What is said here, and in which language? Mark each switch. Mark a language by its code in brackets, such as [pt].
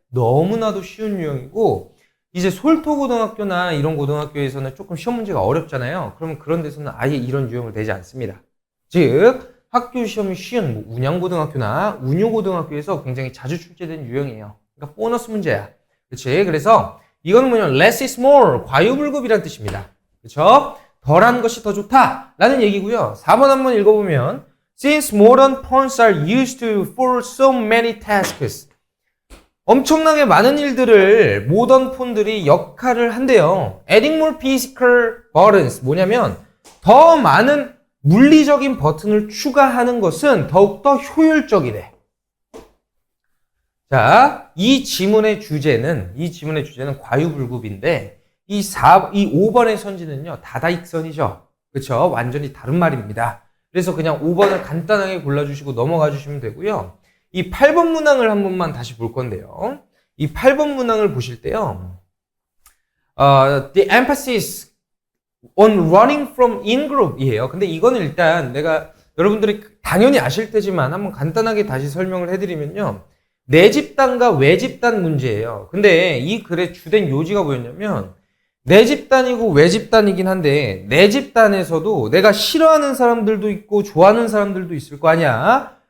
[ko] 너무나도 쉬운 유형이고 이제 솔토고등학교나 이런 고등학교에서는 조금 시험 문제가 어렵잖아요. 그러면 그런 데서는 아예 이런 유형을 내지 않습니다. 즉 학교 시험이 쉬운 뭐 운양고등학교나 운요고등학교에서 굉장히 자주 출제된 유형이에요. 그러니까 보너스 문제야. 그렇지? 그래서 이거는 뭐냐? [en] less is more, [ko] 과유불급이라는 뜻입니다. 그렇죠? 덜한 것이 더 좋다 라는 얘기고요. 4번 한번 읽어보면 [en] Since modern phones are used for so many tasks [ko] 엄청나게 많은 일들을 모던 폰들이 역할을 한대요. [en] Adding more physical buttons [ko] 뭐냐면 더 많은 물리적인 버튼을 추가하는 것은 더욱더 효율적이래. 자, 이 지문의 주제는 과유불급인데 이 5번의 선지는요 다다익선이죠. 그렇죠? 완전히 다른 말입니다. 그래서 그냥 5번을 간단하게 골라주시고 넘어가 주시면 되고요. 이 8번 문항을 한 번만 다시 볼 건데요. 이 8번 문항을 보실 때요. [en] The emphasis on running from in-group이에요. [ko] 근데 이거는 일단 내가 여러분들이 당연히 아실 테지만 한번 간단하게 다시 설명을 해드리면요. 내 집단과 외 집단 문제예요. 근데 이 글의 주된 요지가 뭐였냐면 내 집단이고 외 집단이긴 한데 내 집단에서도 내가 싫어하는 사람들도 있고 좋아하는 사람들도 있을 거 아니야.